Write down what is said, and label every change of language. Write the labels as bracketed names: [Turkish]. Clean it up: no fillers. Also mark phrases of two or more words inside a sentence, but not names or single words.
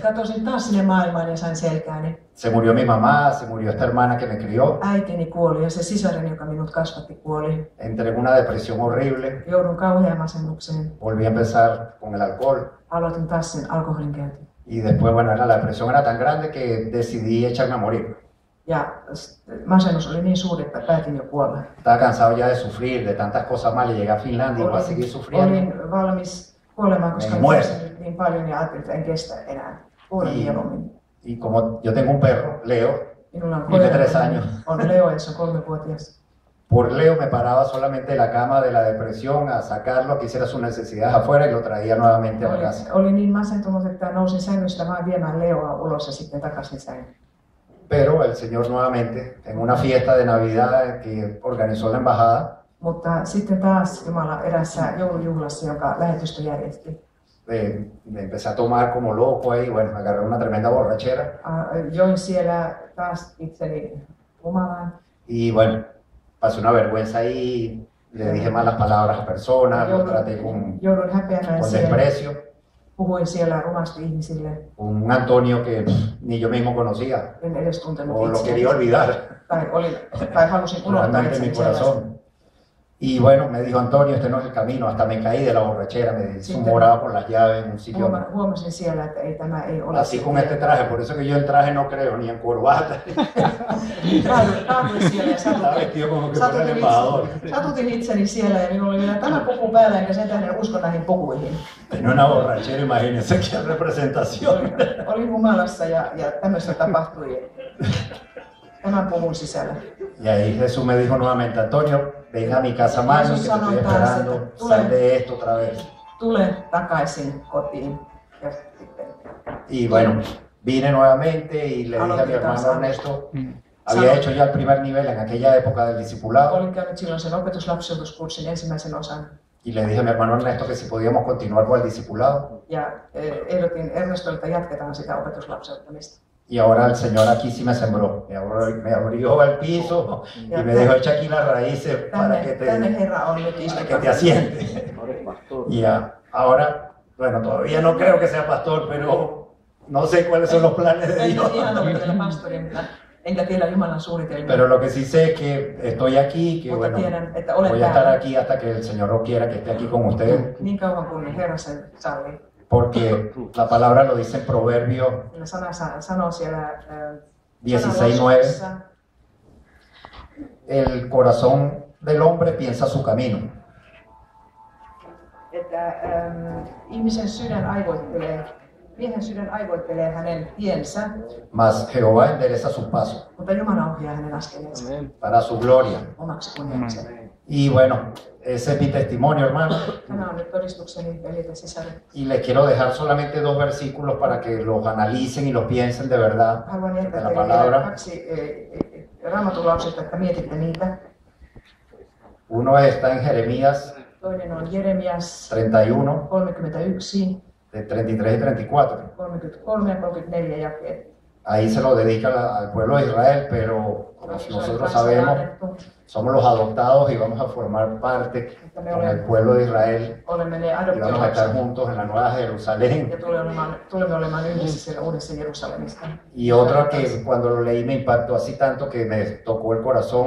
[Finnish] Katosin taas sinne maailmaan ja sain selkääni. [Spanish] Se murió mi mamá, se murió esta hermana que me crió. [Finnish] Äitini kuoli ja se sisareni, joka minut kasvatti, kuoli. [Spanish] Entré en una depresión horrible. [Finnish] Joudun kauhean masennukseen. [Spanish] Volví a empezar con el alcohol. [Finnish] Aloitin taas sen alkoholin käytön. [Spanish] Y después, bueno, la depresión era tan grande que decidí echarme a morir. [Finnish] Ja masennus oli niin suuri, että päätin jo kuolla. [Spanish] Estaba cansado ya de sufrir, de tantas cosas malas. Llegué a Finlandia y voy a seguir sufriendo. [Finnish] Olin valmis kuolemaan, koska [Spanish] muero. [Finnish] niin paljon ja ajattelin, että en kestä enää. Kuolen mieluummin. [Spanish] Y como yo tengo un perro, Leo, [Finnish] Minulla on [Spanish] vive [Finnish] koira, [Spanish] 3 años. [Finnish] on Leo ja se on 3-vuotias. [Spanish] Por Leo me paraba solamente de la cama de la depresión a sacarlo, que hiciera sus necesidades afuera y lo traía nuevamente a la casa. [Finnish] Oli niin masentunut, että nousin sängystä vaan viemään Leoa ulos ja sitten takaisin sängyn. [Spanish] Pero el Señor nuevamente, en una fiesta de Navidad que organizó la embajada, [Finnish] Mutta sitten taas Jumala erässä joulujuhlassa, joka lähetystö järjesti. [Spanish] me empecé a tomar como loco ahí, bueno, me agarré una tremenda borrachera. [Finnish] Join siellä taas itseni humalaan. [Spanish] Y bueno, pasé una vergüenza ahí le dije malas palabras a personas, lo traté con desprecio. [Finnish] Puhuin siellä rumasti ihmisille. [Spanish] Un Antonio que ni yo mismo conocía. [Finnish] En edes tuntenut [Spanish] o lo [Finnish] itseäni. [Spanish] quería olvidar. [Finnish] Tai halusin unohtaa [Spanish] Realmente mi [Finnish] itseni [Spanish] corazón. Y bueno, me dijo Antonio, este no es el camino, hasta me caí de la borrachera, me desumoraba por las llaves en un sitio. [Finnish] Huomasin siellä, että ei tämä ei ole. [Spanish] Así con este traje, por eso que yo en traje no creo, ni en corbata. [Finnish] Kaaduin siellä ja [Spanish] Estaba vestido como que fuera el embajador. [Finnish] Satutin itseni siellä ja minulla oli vielä tämä puku päällä, enkä sen tähden usko näihin pukuihin. [Spanish] En una borrachera, imagínense qué representación. [Finnish] Olin humalassa ja tämmöistä tapahtui tämän puvun sisällä. [Spanish] Y ahí Jesús me dijo nuevamente, Antonio, ven a mi casa mami, que te estoy esperando, sal de esto otra vez. [Finnish] Tule takaisin kotiin. [Spanish] Y bueno, vine nuevamente y le dije a mi hermano Ernesto, había hecho ya el primer nivel en aquella época del discipulado. [Finnish] Olin käynyt silloin sen opetuslapseutuskurssin ensimmäisen osan. [Spanish] Y le dije a mi hermano Ernesto que si podíamos continuar con el discipulado. [Finnish] Ja ehdotin Ernestolle, että jatketaan sitä opetuslapseuttamista. [Spanish] Y ahora el Señor aquí sí me sembró, me abrió el piso y me dijo, echa aquí las raíces para que te asientes. Y ahora, bueno, todavía no creo que sea pastor, pero no sé cuáles son los planes de Dios. Pero lo que sí sé es que estoy aquí, que bueno, voy a estar aquí hasta que el Señor lo quiera, que esté aquí con ustedes. Porque la palabra lo dice en Proverbios 16:9. El corazón del hombre piensa su camino. [Finnish] Miehen sydän aivoittelee hänen tiensä. [Spanish] Mas Jehová endereza sus pasos. [Finnish] Mutta Jumala ohjaa hänen askeleensa. [Spanish] Para su gloria. [Finnish] Omaksi kunniakseen. [Spanish] Y bueno, ese es mi testimonio, hermano. [Finnish] Tämä on nyt todistukseni veljet sisällä. [Spanish] Y les quiero dejar solamente 2 versículos para que los analicen y los piensen de verdad. [Finnish] Haluan [Spanish] de [Finnish] jättää [Spanish] la [Finnish] teille [Spanish] palabra. [Finnish] 2 Raamatun lausetta, että mietitte niitä. [Spanish] Uno está en Jeremías [Finnish] Toinen on Jeremias 31, 31, [Spanish] de 33 y 34. [Finnish] 33 ja 34 jakeet. [Spanish] Ahí se lo dedica al pueblo de Israel, pero nosotros sabemos, somos los adoptados y vamos a formar parte con el pueblo de Israel y vamos a estar juntos en la Nueva Jerusalén. Y otra que cuando lo leí me impactó así tanto que me tocó el corazón.